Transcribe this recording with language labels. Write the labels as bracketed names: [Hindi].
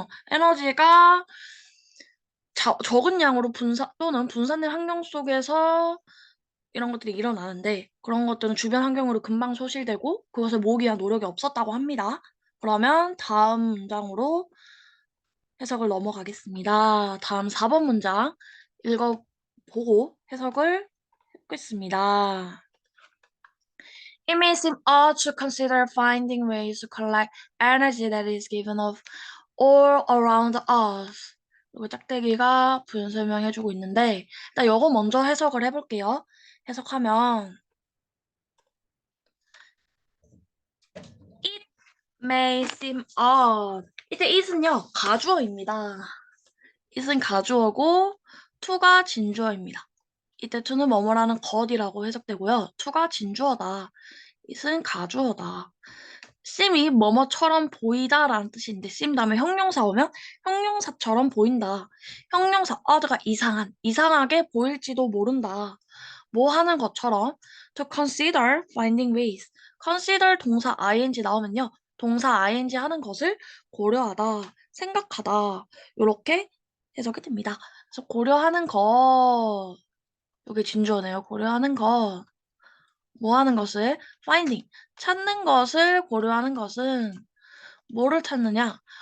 [Korean] 에너지가 적은 양으로 분산 또는 분산된 환경 속에서 이런 것들이 일어나는데 그런 것들은 주변 환경으로 금방 소실되고 그것을 모으기 위한 노력이 없었다고 합니다. 그러면 다음 문장으로 해석을 넘어가겠습니다. 다음 4번 문장 읽어보고 해석을 해보겠습니다. [English] It may seem odd to consider finding ways to collect energy that is given off all around us. [Korean] 그리고 짝대기가 부연 설명해주고 있는데 일단 이거 먼저 해석을 해볼게요. 해석하면 [English] It may seem odd. [Korean] 이때 it은요 가주어입니다. it은 가주어고 to가 진주어입니다. 이때 to는 뭐뭐라는 것이라고 해석되고요. to가 진주어다. it은 가주어다. seem이 뭐뭐처럼 보이다라는 뜻인데 seem 다음에 형용사 오면 형용사처럼 보인다. 형용사 odd가 이상하게 보일지도 모른다. 뭐 하는 것처럼 [English] to consider finding ways. [Korean] consider 동사 ing 나오면요. 동사 ing 하는 것을 고려하다, 생각하다 이렇게 해석이 됩니다. 그래서 고려하는 것 여기 진주어네요. 고려하는 것 뭐 하는 것을 finding 찾는 것을 고려하는 것은 뭐를 찾느냐?